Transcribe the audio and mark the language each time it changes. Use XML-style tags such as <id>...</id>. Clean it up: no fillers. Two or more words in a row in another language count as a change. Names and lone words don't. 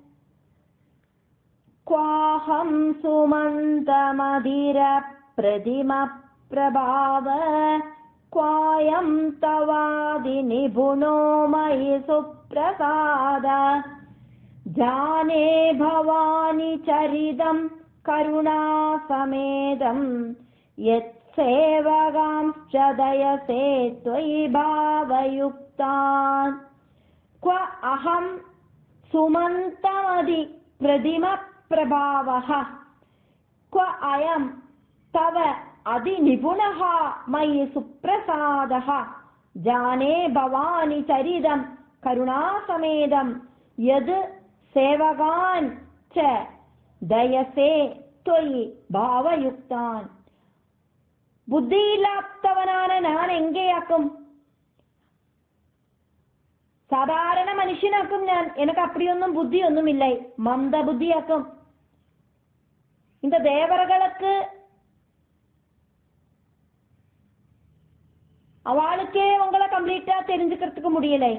<sa>क्वाहं सुमन्द मतिर प्रतिम प्रभाव क्वायं तवाति निपुणो मयि सुप्रसाद जाने भवानि चरितं करुणा समेतं यत् सेवकांश्च दयसे त्वयि भावयुक्तान्. क्व अहं सुमन्तमदि प्रतिम प्रभावः क्व अयं तव अदि निपुणः मयि सुप्रसादः जाने भवानि चरितं करुणासमेदं यद् सेवकान् च दयसे त्वयि भावयुक्तान्.</sa> <ta>புத்தியில்லாதவனான நான் எங்கேயாக்கும்? சாதாரண மனுஷனாக்கும் நான். எனக்கு அப்படியொன்னும் புத்தி ஒன்றும் இல்லை, மந்த புத்தியாக்கும். இந்த தேவர்களுக்கு அவளுக்கே உங்களை கம்ப்ளீட்டா தெரிஞ்சுக்கிறதுக்கு முடியலை.</ta>